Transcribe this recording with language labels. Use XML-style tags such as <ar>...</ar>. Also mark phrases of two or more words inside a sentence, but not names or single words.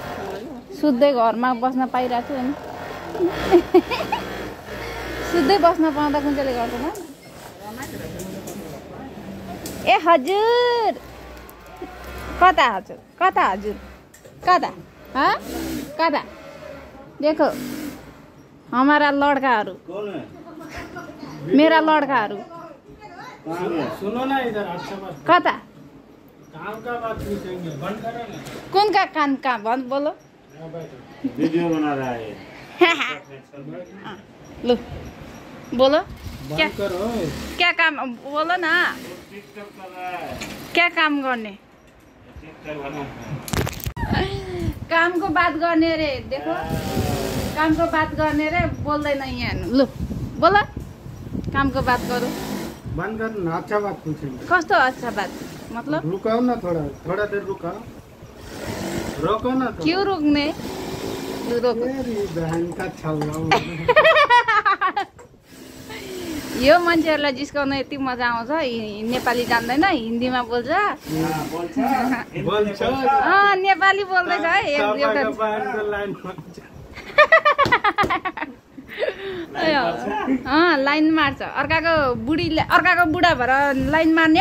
<ne>सुत्दै घरमा बस्न पाइरहेको छु नि। सुत्दै बस्न पाउँदा कुन चाहिँले गर्दैन? ए हजुर, कता हजुर, कता हजुर, कता कता?</ne> <hi>देखो हमारा लड़काहरू, मेरा लड़काहरू। सुनो ना इधर, अच्छा बात।</hi> <ne>कता?</ne> <hi>काम का बात पूछेंगे, बंद करो ना। कौन का काम का बंद बोलो? वीडियो बना रहा है। लो बोलो क्या करो, क्या काम बोलो ना, क्या काम गर्ने?</hi> <ne>कामको बात गर्ने रे, देखो कामको बात गर्ने रे, बोल्दैन यहाँ। लु बोलो, कामको बात गरौँ।</ne> <hi>बंद कर ना, अच्छा बात पूछेंगे।</hi> <ne>कस्तो</ne> <hi>अच्छा बात</hi> <ne>मतलब?</ne> <hi>रुकाओ ना, थोड़ा देर रुकाओ, रोको ना तो। क्यों रोक्ने? रोको। मेरी बहन का छल्ला।</hi> <ne>यो मान्छेहरुलाई जिस्काउन यति मजा आउँछ। नेपाली जान्दैन, हिन्दीमा बोल्छ। नेपाली बोल्दैछ है एउटा। लाइन मार्छ, अर्काको बुढा भएर लाइन मार्ने।</ne>